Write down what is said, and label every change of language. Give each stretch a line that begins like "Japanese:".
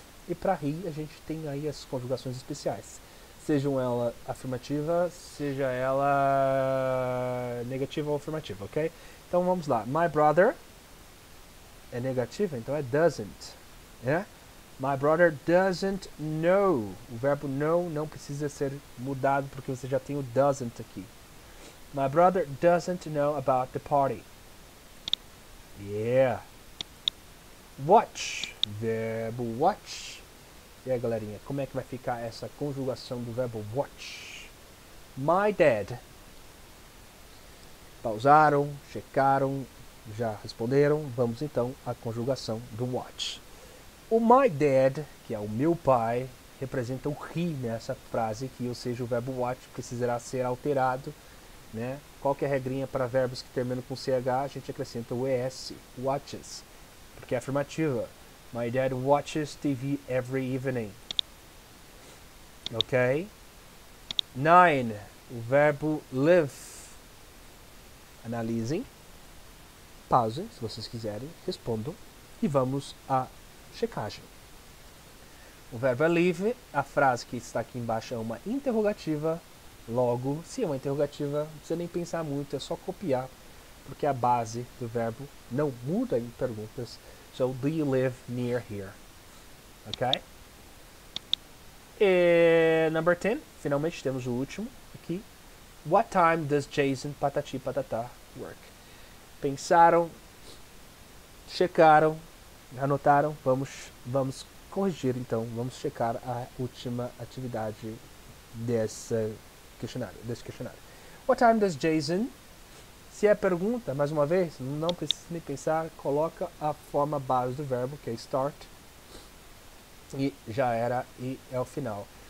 Portuguese: E para he, a gente tem aí as conjugações especiais. Sejam ela afirmativa, seja ela negativa ou afirmativa, ok? Então vamos lá.
English: My brother
Portuguese: é negativa, então é doesn't. Yeah?
English: My brother doesn't know.
Portuguese: O verbo know não precisa ser mudado porque você já tem o doesn't aqui.
English: My brother doesn't know about the party. Yeah. Watch. Verbo watch.
Portuguese: E aí, galerinha, como é que vai ficar essa conjugação do verbo watch?
English: My dad.
Portuguese: Pausaram, checaram, já responderam. Vamos então à conjugação do watch. O
English: my dad,
Portuguese: que é o meu pai, representa o he nessa frase aqui, ou seja, o verbo watch precisará ser alterado, né? Qual que é a regrinha para verbos que terminam com CH? A gente acrescenta o ES, watches, porque é afirmativa.
English: My dad watches TV every evening.
Portuguese: Ok? 9. O verbo live. Analisem, pausem, se vocês quiserem, respondam e vamos à checagem. O verbo é live, a frase que está aqui embaixo é uma interrogativa, logo, se é uma interrogativa, não precisa nem pensar muito, é só copiar, porque a base do verbo não muda em perguntas.
English: So, do you live near here? Ok?
Portuguese: E number 10, finalmente temos o último aqui.
English: What time does Jason patati patatá work?
Portuguese: Pensaram, checaram, anotaram, vamos corrigir então, vamos checar a última atividade desse questionário.
English: What time does Jason?
Portuguese: Se é pergunta, mais uma vez, não precisa nem pensar, coloca a forma base do verbo, que é start, e já era, e é o final.